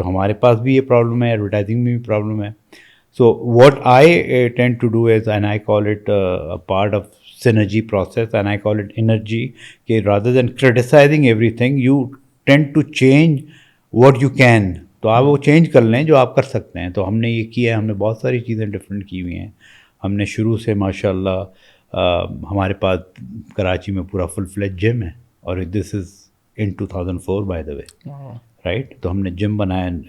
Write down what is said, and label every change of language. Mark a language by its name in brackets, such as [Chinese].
[Urdu] تو ہمارے پاس بھی یہ پرابلم ہے, ایڈورٹائزنگ میں بھی پرابلم ہے. [English] So what I tend to do is, and I call it part of synergy process, and I call it energy, کہ rather than criticizing everything you tend to change what you can. [Urdu] تو آپ وہ change کر لیں جو آپ کر سکتے ہیں. تو ہم نے یہ کیا ہے, ہم نے بہت ساری چیزیں ڈفرینٹ کی ہوئی ہیں. ہم نے شروع سے ماشاء اللہ ہمارے پاس کراچی میں پورا فل فلیج جم ہے, اور [English] This is in 2004 by the way, right. [Urdu] تو ہم نے جم بنایا.